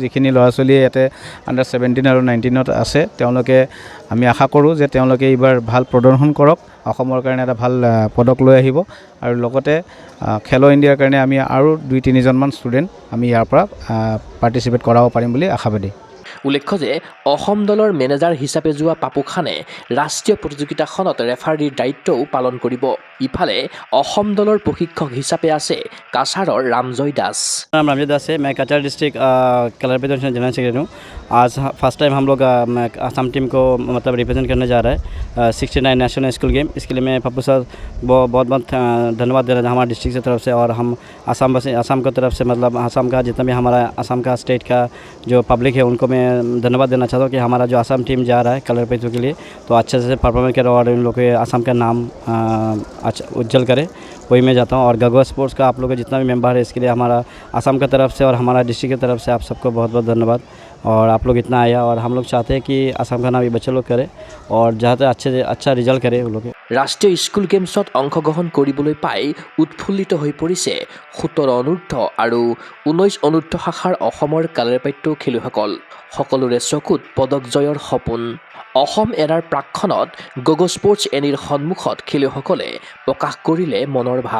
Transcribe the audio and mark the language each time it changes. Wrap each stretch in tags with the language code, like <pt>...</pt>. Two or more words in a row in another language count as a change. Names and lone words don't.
<as>যিখিনি ল'ৰা ছোৱালীয়ে ইয়াতে আণ্ডাৰ-17 আৰু 19ত আছে, তেওঁলোকে আমি আশা কৰোঁ যে তেওঁলোকে এইবাৰ ভাল প্ৰদৰ্শন কৰক, অসমৰ কাৰণে এটা ভাল পদক লৈ আহিব আৰু লগতে খেলো ইণ্ডিয়াৰ কাৰণে আমি আৰু 2-3জনমান ষ্টুডেণ্ট আমি ইয়াৰ পৰা পাৰ্টিচিপেট কৰাব পাৰিম বুলি আশাবাদী। উল্লেখ্য যে অসম দলৰ মেনেজাৰ হিচাপে যোৱা পাপু খানে ৰাষ্ট্ৰীয় প্ৰতিযোগিতাখনত ৰেফাৰীৰ দায়িত্বও পালন কৰিব। ইফালে অসম দলৰ প্ৰশিক্ষক হিচাপে আছে কাছাৰৰ ৰামজয় দাস।</as> <hi>नाम रामजय दास है। मैं कचरा डिस्ट्रिक्ट कलरीपाइड</hi> <en>general secretary</en> <hi>हूँ। आज</hi> <en>first time</en> <hi>हम लोग असम टीम को मतलब रिप्रेजेंट करने जा रहा है 69 नेशनल स्कूल गेम। इसके लिए मैं पप्पू सर बहुत धन्यवाद दे रहा था हमारे डिस्ट्रिक्ट की तरफ से, और हम असम की तरफ से मतलब असम का जितना भी हमारा असम का स्टेट का जो पब्लिक है उनको मैं धन्यवाद देना चाहता हूँ कि हमारा जो असम टीम जा रहा है कालारीपाइड के लिए तो अच्छे से परफॉर्मेंस करे और इन लोग के असम का नाम अच्छा उज्जवल करे, वही मैं जाता हूँ। और गगो स्पोर्ट्स का आप लोग का जितना भी मेंबर है इसके लिए हमारा असम की तरफ से और हमारा डिस्ट्रिक्ट की तरफ से आप सबको बहुत बहुत धन्यवाद। और आप लोग इतना आया और हम लोग चाहते हैं कि असम का नाम ये बच्चे लोग करे और যাতে अच्छा रिजल्ट करे वो लोग।</hi> <as>ৰাষ্ট্ৰীয় স্কুল গেমছত অংশগ্ৰহণ কৰিবলৈ পাই উৎফুল্লিত হৈ পৰিছে ১৭ অনূৰ্ধ্ব আৰু ১৯ অনূৰ্ধ্ব শাখাৰ অসমৰ কালাৰীপাইড খেলুৱৈসকল। সকলোৰে চকুত পদক জয়ৰ সপোন। অসম এৰাৰ প্ৰাকখনত গ'গ' স্পৰ্টছ এনিৰ সন্মুখত খেলুৱৈসকলে প্ৰকাশ কৰিলে মনৰ ভাৱ।</as>